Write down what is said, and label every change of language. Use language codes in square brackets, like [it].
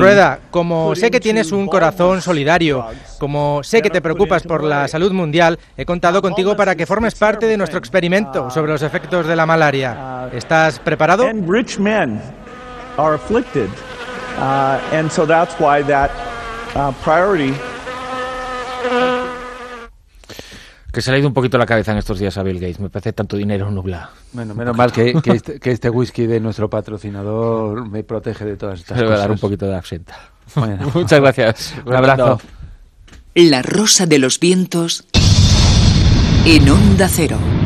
[es] Rueda, como sé que tienes un corazón solidario, como sé que te preocupas por la salud mundial, he contado contigo para que formes parte de nuestro experimento sobre los efectos de la malaria. ¿Estás preparado? [en] And rich men are afflicted, and so that's why that priority. [es] Que se le ha ido un poquito la cabeza en estos días a Bill Gates. Me parece tanto dinero nubla. Bueno, menos mal que este whisky de nuestro patrocinador me protege de todas estas cosas. Le voy a dar un poquito de absenta. Bueno, muchas gracias. Un abrazo. La rosa de los vientos en Onda Cero.